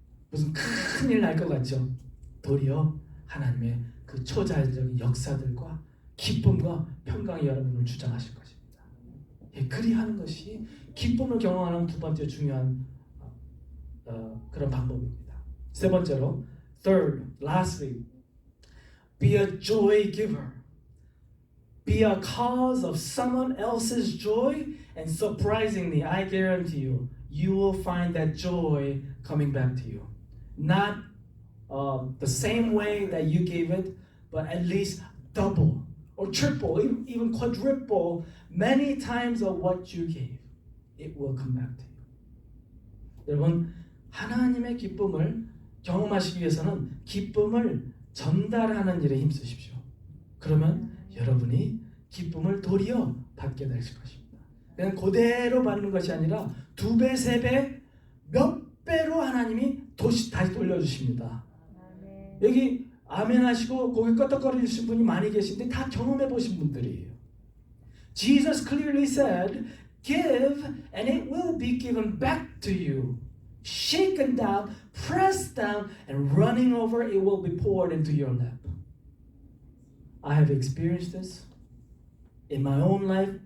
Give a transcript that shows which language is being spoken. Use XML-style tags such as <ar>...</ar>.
<ko>무슨 큰일 날 것 같죠? 도리어 하나님의 그 초자연적인 역사들과 기쁨과 평강이 여러분을 주장하실 것입니다. 예, 그리하는 것이 기쁨을 경험하는 두 번째 중요한 그런 방법입니다. 세 번째로,</ko> <en>third, lastly, be a joy giver. Be a cause of someone else's joy, and surprisingly, I guarantee you, you will find that joy coming back to you. Not the same way that you gave it, but at least double or triple, even quadruple, many times of what you gave. It will come back to you.</en> <ko>여러분, 하나님의 기쁨을 경험하시기 위해서는 기쁨을 전달하는 일에 힘쓰십시오. 그러면 여러분이 기쁨을 도리어 받게 되실 것입니다. 그냥 그대로 받는 것이 아니라 2배, 3배, 몇 배로 하나님이 다시 돌려주십니다. 여기 아멘 하시고 고개 끄덕거리신 분이 많이 계신데 다 경험해 보신 분들이에요.</ko> <en>Jesus clearly said, give and it will be given back to you. Shaken down, pressed down, and running over, it will be poured into your lap. I have experienced this in my own life</en>